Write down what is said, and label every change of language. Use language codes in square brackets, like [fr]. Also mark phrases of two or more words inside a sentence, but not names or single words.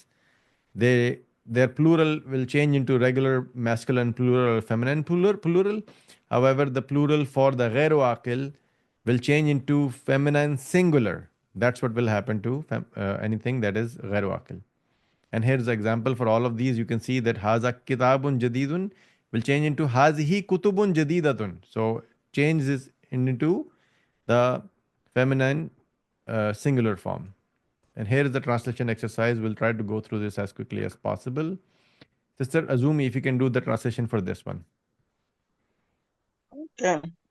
[en] Their plural will change into regular masculine plural or feminine plural. However, the plural for the [ar] غير عاقل [en] will change into feminine singular. That's what will happen to anything that is [ar] غير عاقل. [en] And here's the example for all of these. You can see that [ar] هذا كتاب جديد [en] will change into [ar] هذه كتب جديدة. [en] So change this into the feminine singular form. And here is the translation exercise. We'll try to go through this as quickly as possible. Sister Azumi, if you can do the translation for this one. Okay.